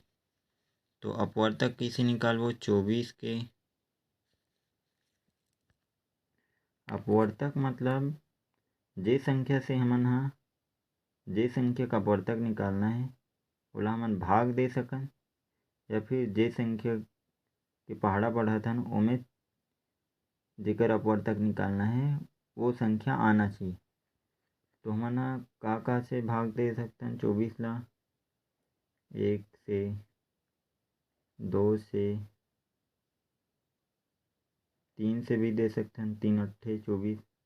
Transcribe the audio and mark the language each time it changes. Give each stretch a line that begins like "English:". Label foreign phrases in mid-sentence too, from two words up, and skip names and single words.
Chhattisgarhi: तो अपवर्तक कैसे निकालबो, 24 के अपवर्तक मतलब जे संख्या से हमन जे संख्या का अपवर्तक निकालना है ओला हमन भाग दे सकन, या फिर जे संख्या के पहाड़ा पढ़त हन ओमे जेकर अपवर्तक निकालना है वो संख्या आना चाहिए। तो हमन का से भाग दे सकथन 24 ला, 1 से, 2 से, 3 से भी दे सकते हैं, 3 अट्ठे 24।